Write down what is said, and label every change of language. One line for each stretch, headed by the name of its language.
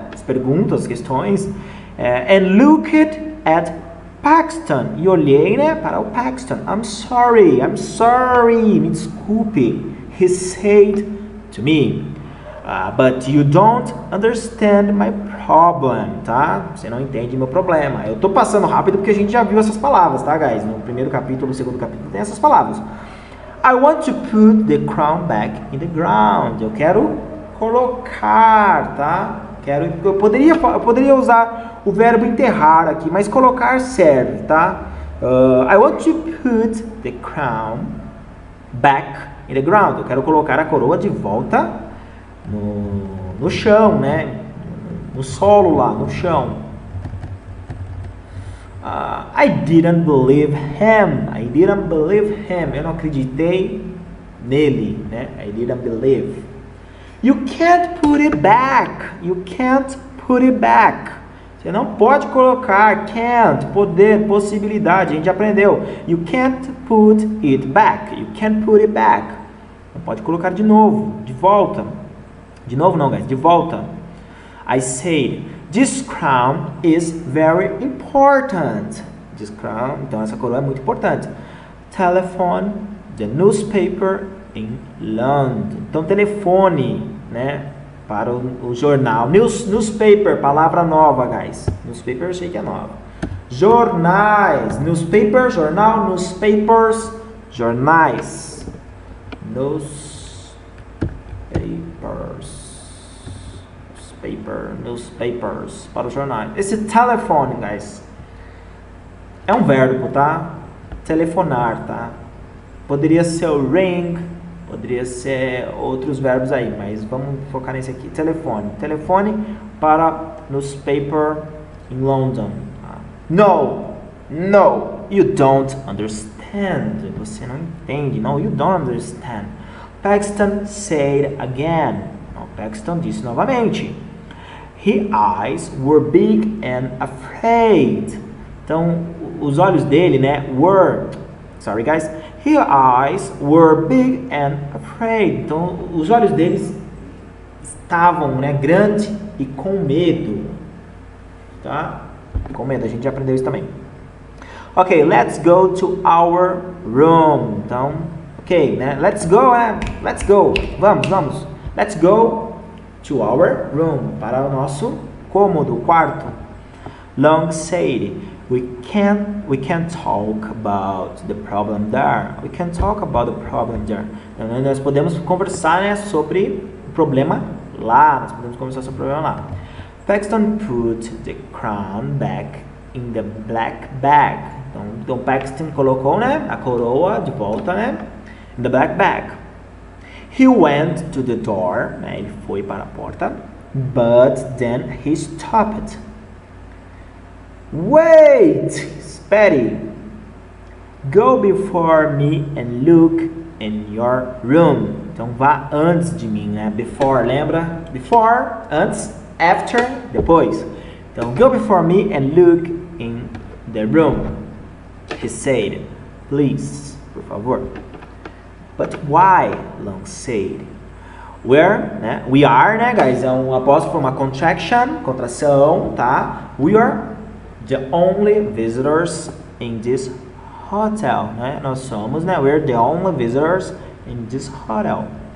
Portuguese: As perguntas, as questões.
English: And looked at Paxton.
Portuguese: E olhei, né? Para o Paxton.
English: I'm sorry.
Portuguese: Me desculpe.
English: He said to me. But you don't understand my problem, tá?
Portuguese: Você não entende meu problema. Eu tô passando rápido porque a gente já viu essas palavras, tá, guys? No primeiro capítulo, no segundo capítulo tem essas palavras.
English: I want to put the crown back in the ground.
Portuguese: Eu quero colocar, tá? Eu poderia usar o verbo enterrar aqui, mas colocar serve, tá?
English: I want to put the crown back in the ground.
Portuguese: Eu quero colocar a coroa de volta no chão, né? No solo lá, no chão.
English: I didn't believe him. I didn't believe him.
Portuguese: Eu não acreditei nele, né?
English: I didn't believe. You can't put it back. You can't put it back.
Portuguese: Você não pode colocar can't, poder, possibilidade. A gente aprendeu.
English: You can't put it back. You can't put it back.
Portuguese: Não pode colocar de novo, de volta. De novo não, guys, de volta.
English: I said, this crown is very important. This crown,
Portuguese: então essa coroa é muito importante.
English: Telephone, the newspaper in London.
Portuguese: Então telefone, né, para o jornal. Newspaper, palavra nova, guys. Newspaper eu sei que é nova. Jornais, newspaper, jornal, newspapers, jornais. Newspapers, para os jornais. Esse telefone, guys, é um verbo, tá? Telefonar, tá? Poderia ser o ring, poderia ser outros verbos aí, mas vamos focar nesse aqui. Telefone. Telefone para
English: newspaper in London. No, you don't understand.
Portuguese: Você não entende.
English: No, you don't understand. Paxton said again.
Portuguese: Paxton disse novamente.
English: His eyes were big and afraid.
Portuguese: Então, os olhos dele, né,
English: sorry guys, his eyes were big and afraid.
Portuguese: Então, os olhos deles estavam, né, grandes e com medo. Tá? Com medo, a gente já aprendeu isso também.
English: Ok, let's go to our room.
Portuguese: Então, ok, né,
English: let's go,
Portuguese: vamos.
English: Let's go to our room,
Portuguese: para o nosso cômodo, quarto.
English: Long said, we can't talk about the problem there. We can't talk about the problem there.
Portuguese: Então, nós podemos conversar, né, sobre o problema lá. Nós podemos conversar sobre o problema lá.
English: Paxton put the crown back in the black bag.
Portuguese: Então Paxton colocou, né, a coroa de volta, né,
English: in the black bag. He went to the door, né,
Portuguese: ele foi para a porta,
English: but then he stopped. Wait,
Portuguese: espere.
English: Go before me and look in your room.
Portuguese: Então vá antes de mim, né? Before, lembra? Before, antes, after, depois.
English: Então go before me and look in the room. He said, please,
Portuguese: por favor.
English: But why? Long said. Né? We are, né, guys?
Portuguese: É um apóstrofo, uma contração, tá?
English: We are the only visitors in this hotel, né?
Portuguese: Nós somos, né?
English: We're the only visitors in this hotel.